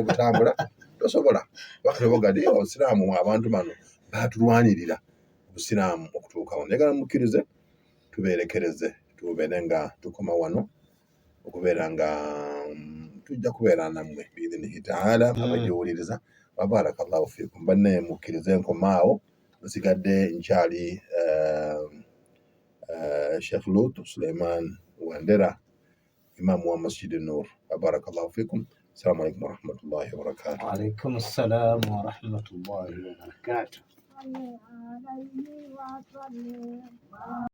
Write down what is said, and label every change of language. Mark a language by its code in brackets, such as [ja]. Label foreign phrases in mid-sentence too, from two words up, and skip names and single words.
[lg] butambula tosobola bakatebogadde obusiraamu abantu bano baatulwanirira obusiraamu okutuukawo njagala mukkirize tubeerekereze tubeere nga tukoma wano okubeera nga tujja kubeera nammwe [ar] بإذنه تعالى [lg] abagiwuliriza [ar] وبارك الله فيكم [lg] banne mukkirize nkomaawo nsigadde nkyali Sheikh Lut Suleiman Wandera imamu wa Masjid Nur [ar] وبارك الله فيكم. السلام عليكم ورحمة الله وبركاته. وعليكم السلام ورحمة الله وبركاته.